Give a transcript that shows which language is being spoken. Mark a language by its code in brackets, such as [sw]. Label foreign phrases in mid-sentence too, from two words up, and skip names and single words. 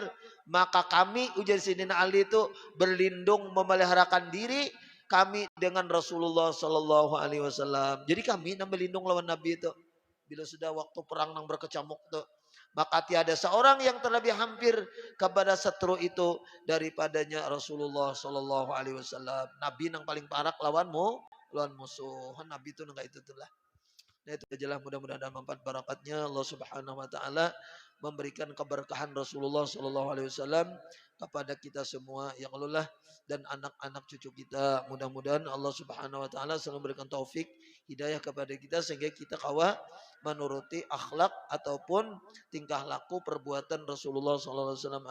[bjn] Maka kami, ujar Sayyidina Ali itu berlindung memeliharakan diri kami dengan Rasulullah [ar] Sallallahu Alaihi Wasallam. [bjn] Jadi kami yang berlindung lawan Nabi itu. Bila sudah waktu perang yang berkecamuk itu. Maka tiada seorang yang terlebih hampir kepada setru itu daripadanya Rasulullah [ar] Sallallahu Alaihi Wasallam. [bjn] Nabi yang paling parak lawanmu. Lawan musuh Nabi itu enggak itu lah. Nah itu ajalah mudah-mudahan ada manfaat barakatnya Allah [ar] Subhanahu wa taala [bjn] memberikan keberkahan Rasulullah [ar] sallallahu alaihi wasallam [bjn] kepada kita semua [ar] ya Allah [bjn] dan anak-anak cucu kita. Mudah-mudahan Allah [ar] Subhanahu wa taala [bjn] selalu memberikan taufik hidayah kepada kita sehingga kita kawa menuruti akhlak ataupun tingkah laku perbuatan Rasulullah [ar] sallallahu alaihi wasallam.